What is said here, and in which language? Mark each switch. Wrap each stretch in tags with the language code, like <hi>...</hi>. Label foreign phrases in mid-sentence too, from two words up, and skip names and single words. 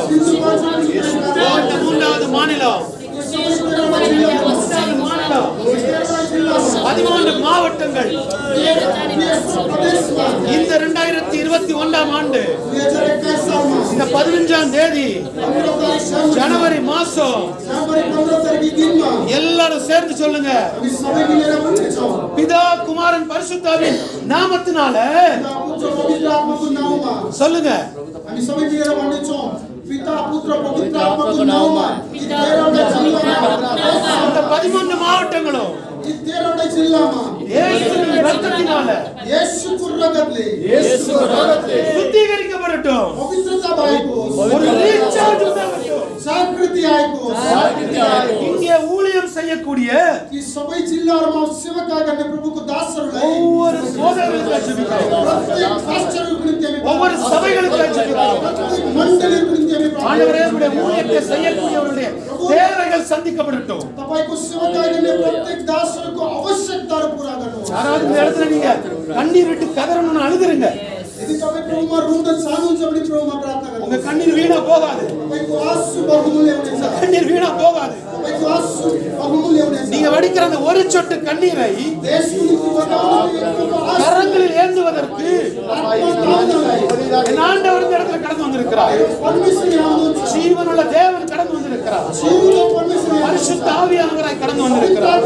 <ta>மூன்றாவது மாநிலம் 13 மாவட்டங்கள் இந்த 2021ஆம் ஆண்டு இந்த 15ஆம் தேதி ஜனவரி மாசம் எல்லாரும் சேர்ந்து சொல்லுங்க, பிதா குமாரன் பரிசுத்தாவின் நாமத்தினால சொல்லுங்க.</ta> <ne>पिता पुत्र पवित्र आत्माको नाममा यी 13 மாவட்டங்களும் यी 13 जिल्लामा</ne> <ta>இயேசுவின் இரத்தத்தினால</ta> <ne>இயேசுको रगतले சுத்திகரிக்கப்படட்டும். पवित्रता भएको</ne> <ta>ஒரு ரீசார்ஜ் உண்டாகட்டும்.</ta> <ne>जागृति आएको</ne> <ta>இங்கே ஊழியம் செய்யக்கூடிய</ta> <ne>यी सबै जिल्लाहरुमा सेवा गर्ने प्रभुको दासहरुलाई</ne> <ta>ஒவ்வொரு போதகர்களுக்காக ஜெபிக்கிறோம்.</ta> <ne>प्रत्येक पास्टरको निम्ति हामी</ne> <ta>ஒவ்வொரு சபைகளுக்காக ஜெபிக்கிறோம்.</ta> <ne>प्रत्येक मण्डलीको निम्ति हामी</ne> <ta>ஆண்டவரே உம்முடைய ஊழியத்தை செய்யக்கூடியவர்களுடைய தேவைகள் சந்திக்கப்படட்டும்.</ta> <ne>तपाईको सेवा गर्ने प्रत्येक दासहरुको आवश्यकताहरु पूरा गर्नुहोस्.</ne> <ta>யாராவது இந்த இடத்துல நீங்க கண்ணீர் விட்டு கதறணும்னு அழுதுருங்க.</ta> <ne>यदि तपाई प्रभुमा रुन चाहनुहुन्छ भने प्रभुमा प्रार्थना गर्नुहोस्.</ne> <ta>உங்க கண்ணீர் வீணா போகாது.</ta> <ne>तपाईको आँसु बहुमूल्य हुनेछ.</ne> <ta>कண்ணீர் வீணா போகாது.</ta> <ne>तपाईको आँसु बहुमूल्य हुनेछ.</ne> <ta>நீங்க வடிக்கிற அந்த ஒரு சொட்டு கண்ணீரை தேசக்கு நிமித்தி வந்தாலும் கரங்களில் ஏந்துவதற்கு என் ஆண்டவர் இந்த இடத்துல கடந்து வந்திருக்கிறார். ஜீவனுள்ள தேவன் கடந்து வந்திருக்கிறார். பரிசுத்த ஆவியானவராய் கடந்து வந்திருக்கிறார்.</ta>